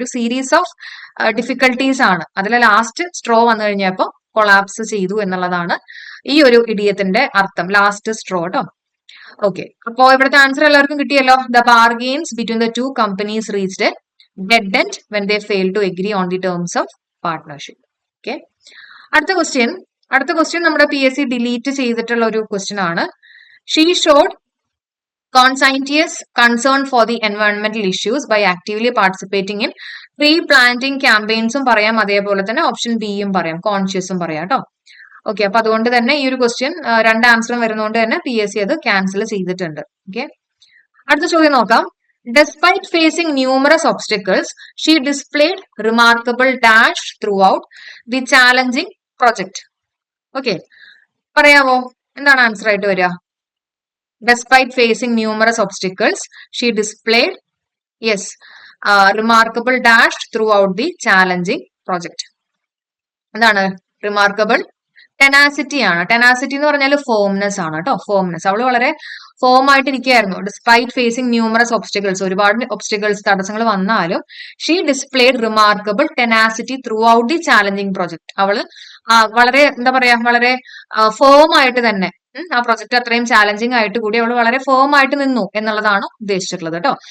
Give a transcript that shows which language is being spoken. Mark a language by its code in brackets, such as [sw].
[ml] ഒരു series of difficulties ആണ്. അതിലെ ലാസ്റ്റ് സ്ട്രോ വന്നു കഴിഞ്ഞപ്പോ കൊളാപ്സ് ചെയ്തു എന്നുള്ളതാണ് ഈ ഒരു ഇഡിയത്തിന്റെ അർത്ഥം. ലാസ്റ്റ് സ്ട്രോ കേട്ടോ. ഓക്കെ, അപ്പോ ഇവിടുത്തെ ആൻസർ എല്ലാവർക്കും കിട്ടിയല്ലോ. [en] The bargains between the two companies reached dead end when they fail to agree on the terms of partnership. [ml] Okay, അടുത്ത ക്വസ്റ്റ്യൻ നമ്മുടെ PSC ഡിലീറ്റ് ചെയ്തിട്ടുള്ള ഒരു ക്വസ്റ്റ്യൻ ആണ്. [en] she showed conscientious concern for the environmental issues by actively participating in tree planting campaigns [ml] പറയാം, അതേപോലെ തന്നെ option ബിയും പറയാം, കോൺഷ്യസും പറയാം കേട്ടോ. ഓക്കെ, അപ്പൊ അതുകൊണ്ട് തന്നെ ഈ ഒരു ക്വസ്റ്റ്യൻ രണ്ട് ആൻസറും വരുന്നതുകൊണ്ട് തന്നെ PSC അത് ക്യാൻസൽ ചെയ്തിട്ടുണ്ട്. ഓക്കെ, അടുത്ത ചോദ്യം നോക്കാം. [en] Despite facing numerous obstacles, she displayed remarkable dash throughout the challenging project. [ml] Okay, പറയാവോ എന്താണ് ആൻസർ ആയിട്ട് വരിക? [en] Despite facing numerous obstacles, she displayed, yes, remarkable dash throughout the challenging project. [ml] എന്താണ് റിമാർക്കബിൾ? ടെനാസിറ്റി ആണ്. ടെനാസിറ്റി എന്ന് പറഞ്ഞാൽ ഫോംനെസ് ആണ് കേട്ടോ. ഫോംനെസ്, അവള് വളരെ form ആയിട്ടിരിക്കുകയായിരുന്നു. [en] despite facing numerous obstacles, [ml] ഒരുപാട് ഒബ്സ്റ്റക്കിൾസ് തടസ്സങ്ങൾ വന്നാലും [en] She displayed remarkable tenacity throughout the challenging project. [ml] അവള് വളരെ എന്താ പറയാ, വളരെ ഫോം ആയിട്ട് തന്നെ ആ പ്രൊജക്ട് അത്രയും ചാലഞ്ചിങ് ആയിട്ട് കൂടി അവൾ വളരെ ഫോം ആയിട്ട് നിന്നു എന്നുള്ളതാണ് ഉദ്ദേശിച്ചിട്ടുള്ളത് കേട്ടോ.